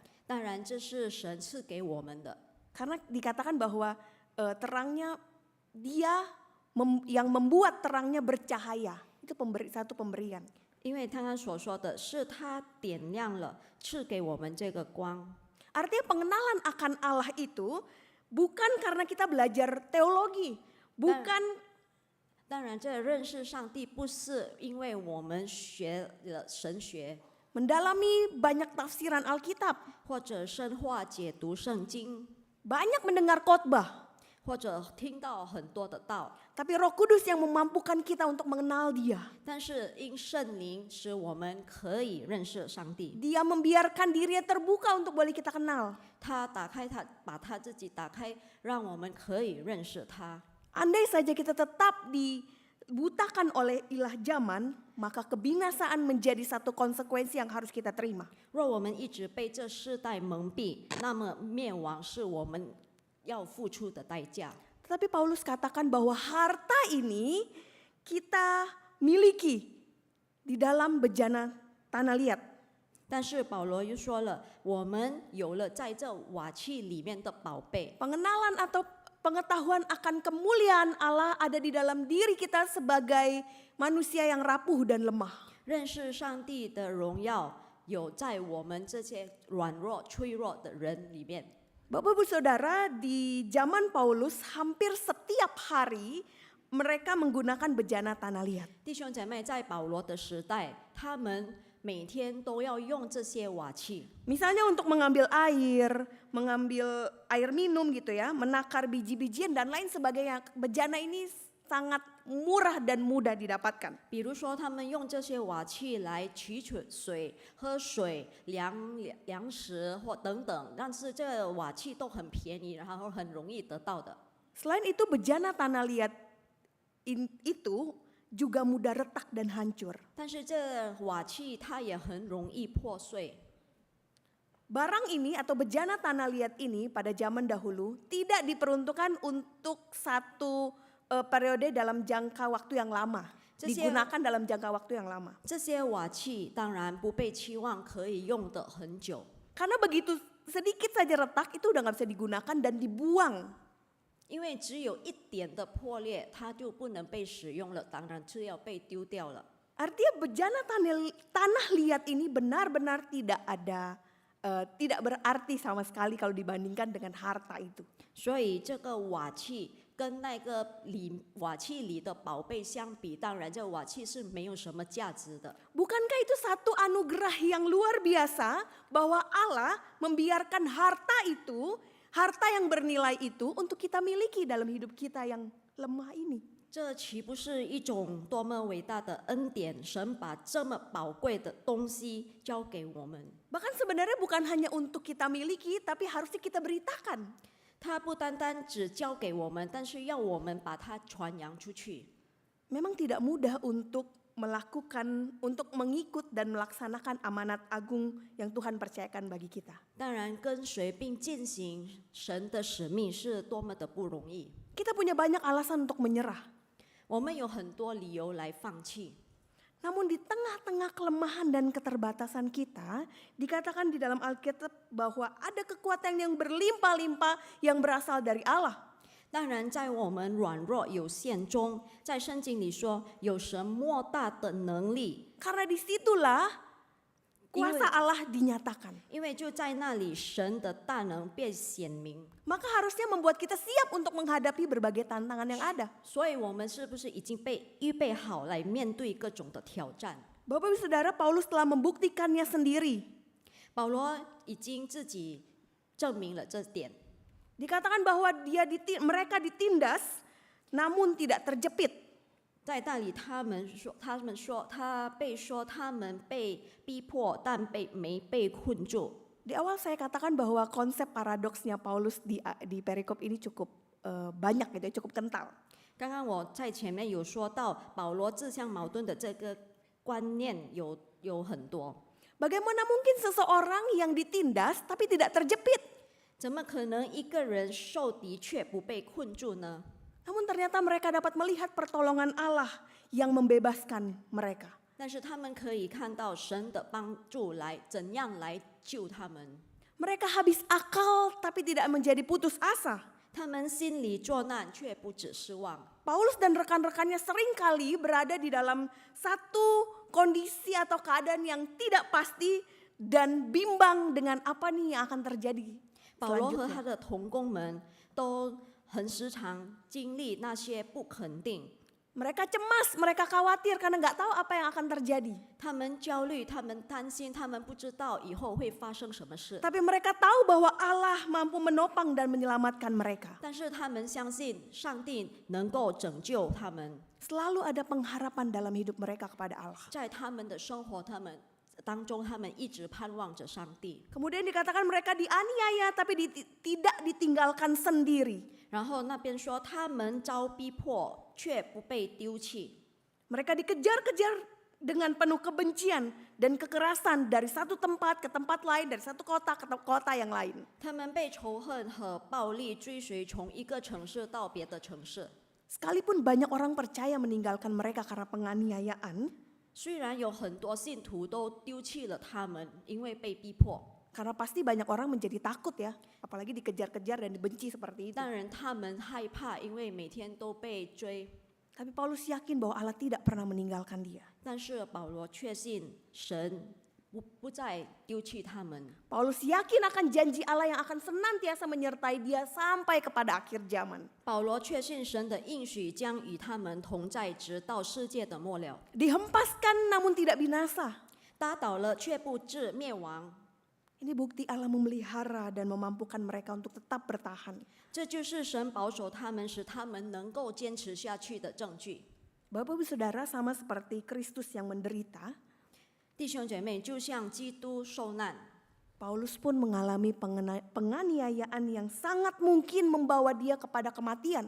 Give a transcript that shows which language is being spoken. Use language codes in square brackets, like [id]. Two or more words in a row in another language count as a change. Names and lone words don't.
[zh] 当然，这是神赐给我们的， [id] Karena dikatakan bahwa terangnya Dia yang membuat terangnya bercahaya. Itu satu pemberian. [zh] 因为刚刚所说的是他点亮了，赐给我们这个光。 [id] Artinya pengenalan akan Allah itu bukan karena kita belajar teologi, bukan [zh] 当然，这认识上帝不是因为我们学了神学， [id] mendalami banyak tafsiran Alkitab, [zh] 或者深化解读圣经， [id] banyak mendengar khotbah, [zh] 或者听到很多的道。 [id] tapi Roh Kudus yang memampukan kita untuk mengenal Dia. [zh] 但是因圣灵使我们可以认识上帝， [id] Dia membiarkan dirinya terbuka untuk boleh kita kenal. [zh] 他把他自己打开，让我们可以认识他。 [id] Andai saja kita tetap dibutakan oleh ilah zaman, maka kebinasaan menjadi satu konsekuensi yang harus kita terima. [zh] 若我们一直被这世代蒙蔽，那么灭亡是我们要付出的代价。 [id] Tetapi Paulus katakan bahwa harta ini kita miliki di dalam bejana tanah liat. [zh] 但是保罗又说了，我们有了在这瓦器里面的宝贝， [id] Pengenalan atau pengetahuan akan kemuliaan Allah ada di dalam diri kita sebagai manusia yang rapuh dan lemah. [zh] 认识上帝的荣耀有在我们这些软弱、脆弱的人里面。 [id] Bapak Ibu Saudara, di zaman Paulus hampir setiap hari mereka menggunakan bejana tanah liat. [zh] 弟兄姐妹，在保罗的时代，他们每天都要用这些瓦器， [id] Misalnya untuk mengambil mengambil air minum gitu ya, menakar biji-bijian dan lain sebagainya. Bejana ini sangat murah dan mudah didapatkan. [zh] 比如说他们用这些瓦器来取水、喝水、粮食或等等，但是这瓦器都很便宜，然后很容易得到的。 [id] Selain itu bejana tanah liat itu juga mudah retak dan hancur. [zh] 但是这瓦器它也很容易破碎。 [id] Barang ini atau bejana tanah liat ini pada zaman dahulu tidak diperuntukkan untuk satu periode dalam jangka waktu yang lama. Digunakan dalam jangka waktu yang lama. [zh] 这些瓦器当然不被期望可以用得很久， [id] Karena begitu sedikit saja retak itu udah gak bisa digunakan dan dibuang. [zh] 因为只有一点的破裂，它就不能被使用了，当然是要被丢掉了。 [id] Artinya bejana tanah liat ini benar-benar tidak berarti sama sekali kalau dibandingkan dengan harta itu. [zh] 所以这个瓦器跟那个瓦器里的宝贝相比，当然这瓦器是没有什么价值的。 [id] Bukankah itu satu anugerah yang luar biasa bahwa Allah membiarkan harta yang bernilai itu untuk kita miliki dalam hidup kita yang lemah ini. [zh] 这岂不是一种多么伟大的恩典？神把这么宝贵的东西交给我们， [id] Bahkan sebenarnya bukan hanya untuk kita miliki, tapi harusnya kita beritakan. [zh] 他不单单只交给我们，但是要我们把它传扬出去。 [id] Memang tidak mudah untuk mengikut dan melaksanakan amanat agung yang Tuhan percayakan bagi kita. [zh] 当然，跟随并进行神的使命是多么的不容易。 [id] Kita punya banyak alasan untuk menyerah. [zh] 我们有很多理由来放弃， [id] Namun di tengah-tengah kelemahan dan keterbatasan kita, dikatakan di dalam Alkitab bahwa ada kekuatan yang berlimpah-limpah yang berasal dari Allah. [zh] 当然，在我们软弱有限中，在圣经里说有神莫大的能力， [id] Karena disitulah kuasa Allah dinyatakan. [zh] 因为就在那里，神的大能便显明。 [id] Maka harusnya membuat kita siap untuk menghadapi berbagai tantangan yang ada. [zh] 所以，我们是不是已经被预备好来面对各种的挑战？ [id] Bapak Ibu Saudara, Paulus telah membuktikannya sendiri. [zh] 保罗已经自己证明了这点。 [id] Dikatakan bahwa mereka ditindas namun tidak terjepit. [zh] 在那里，他们说他们被逼迫，但没被困住。 [id] Di awal saya katakan bahwa konsep paradoksnya Paulus di perikop ini cukup banyak gitu ya, cukup kental. [zh] 刚刚我在前面有说到，保罗自相矛盾的这个观念有很多。 [id] Bagaimana mungkin seseorang yang ditindas tapi tidak terjepit? [zh] 怎么可能一个人受敌却不被困住呢？ [id] Namun ternyata mereka dapat melihat pertolongan Allah yang membebaskan mereka. [zh] 但是他们可以看到神的帮助来怎样来救他们。 [id] Mereka habis akal tapi tidak menjadi putus asa. [zh] 他们心里作难，却不止失望。 [id] Paulus dan rekan-rekannya seringkali berada di dalam satu kondisi atau keadaan yang tidak pasti dan bimbang dengan apa nih yang akan terjadi [zh] 保罗和 [id] selanjutnya. [zh] 他的同工们都很时常经历那些不肯定， [id] Mereka cemas, mereka khawatir karena nggak tahu apa yang akan terjadi. [zh] 他们焦虑，他们担心，他们不知道以后会发生什么事。 [id] Tapi mereka tahu bahwa Allah mampu menopang dan menyelamatkan mereka. [zh] 但是他们相信上帝能够拯救他们， [id] Selalu ada pengharapan dalam hidup mereka kepada Allah. [zh] 在他们的生活当中，他们一直盼望着上帝。 [id] Kemudian dikatakan mereka dianiaya tapi tidak ditinggalkan sendiri. [zh] 然后那边说他们遭逼迫，却不被丢弃。 [id] Mereka dikejar-kejar dengan penuh kebencian dan kekerasan dari satu tempat ke tempat lain, dari satu kota ke kota yang lain. [zh] 他们被仇恨和暴力追随，从一个城市到别的城市。 [id] Sekalipun banyak orang percaya meninggalkan mereka karena penganiayaan, [zh] 虽然有很多信徒都丢弃了他们，因为被逼迫， [id] karena pasti banyak orang menjadi takut ya, apalagi dikejar-kejar dan dibenci seperti itu. [zh] 当然他们害怕，因为每天都被追。 [id] Tapi Paulus yakin bahwa Allah tidak pernah meninggalkan dia. [zh] 但是保罗确信神不再丢弃他们。 [id] Paulus yakin akan janji Allah yang akan senantiasa menyertai dia sampai kepada akhir zaman. [zh] 保罗确信神的应许将与他们同在，直到世界的末了。 [id] Dihempaskan namun tidak binasa. [zh] 打倒了却不致灭亡， [id] Ini bukti Allah memelihara dan memampukan mereka untuk tetap bertahan. [zh] 这就是神保守他们，使他们能够坚持下去的证据。 [id] Bapak Ibu Saudara, sama seperti Kristus yang menderita, [zh] 弟兄姐妹，就像基督受难， [id] Paulus pun mengalami penganiayaan yang sangat mungkin membawa dia kepada kematian.